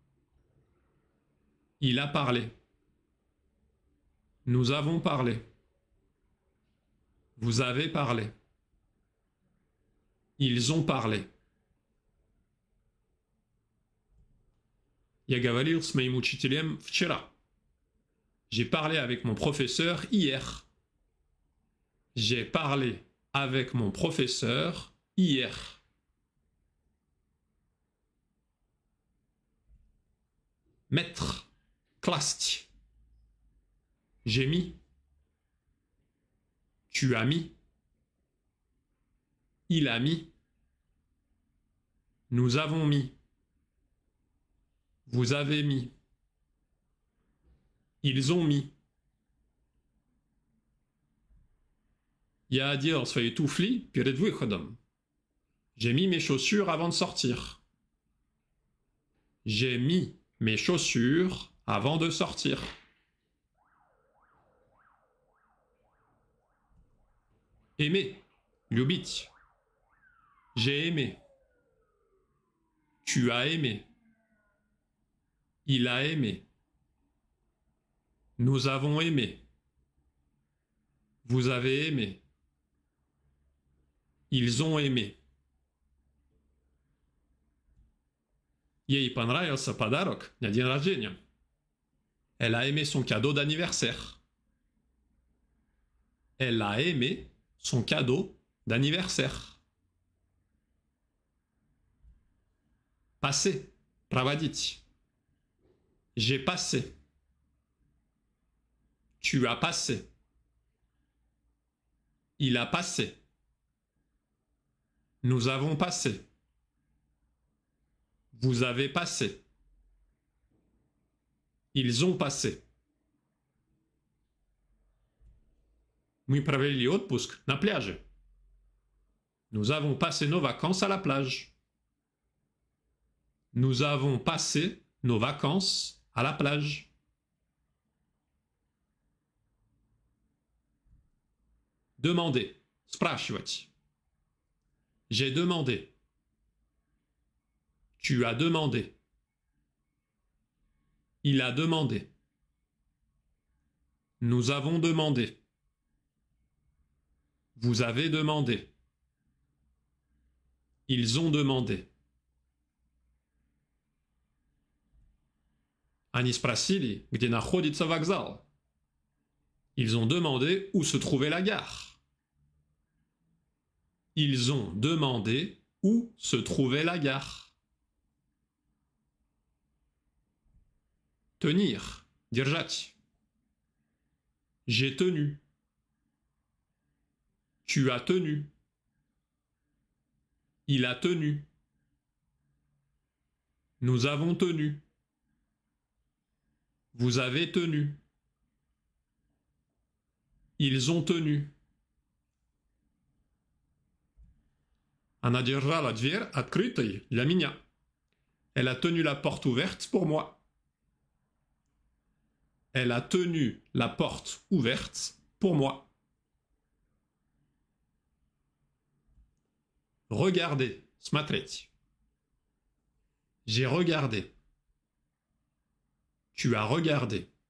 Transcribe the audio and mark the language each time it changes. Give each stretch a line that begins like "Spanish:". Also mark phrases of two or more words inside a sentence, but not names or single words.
French: Il a parlé. Nous avons parlé. Vous avez parlé. Ils ont parlé.
Russian: Я говорил с моим учителем вчера.
French: J'ai parlé avec mon professeur hier. J'ai parlé avec mon professeur hier. Mettre. Класть. J'ai mis. Tu as mis. Il a mis. Nous avons mis. Vous avez mis. Ils ont mis.
Russian: Я одел свои туфли перед выходом.
French: J'ai mis mes chaussures avant de sortir. J'ai mis mes chaussures avant de sortir. Aimer, любить. J'ai aimé. Tu as aimé. Il a aimé. Nous avons aimé. Vous avez aimé. Ils ont aimé.
Russian: Ей понравился подарок на день рождения.
French: Elle a aimé son cadeau d'anniversaire. Elle a aimé son cadeau d'anniversaire. Passer, проводить. J'ai passé. Tu as passé. Il a passé. Nous avons passé. Vous avez passé. Ils ont passé.
Russian: Мы провели отпуск на пляже.
French: Nous avons passé nos vacances à la plage. Nous avons passé nos vacances à la plage. Demander. Спрашивать. J'ai demandé. Tu as demandé. Il a demandé. Nous avons demandé. Vous avez demandé. Ils ont demandé.
Russian: Они спросили, где находится вокзал.
French: Ils ont demandé où se trouvait la gare. Ils ont demandé où se trouvait la gare. Tenir, держать. J'ai tenu. Tu as tenu. Il a tenu. Nous avons tenu. Vous avez tenu. Ils ont tenu.
Russian: Она держала дверь открытой для меня.
French: Elle a tenu la porte ouverte pour moi. Elle a tenu la porte ouverte pour moi. Regardez, смотреть. J'ai regardé. Tu as regardé.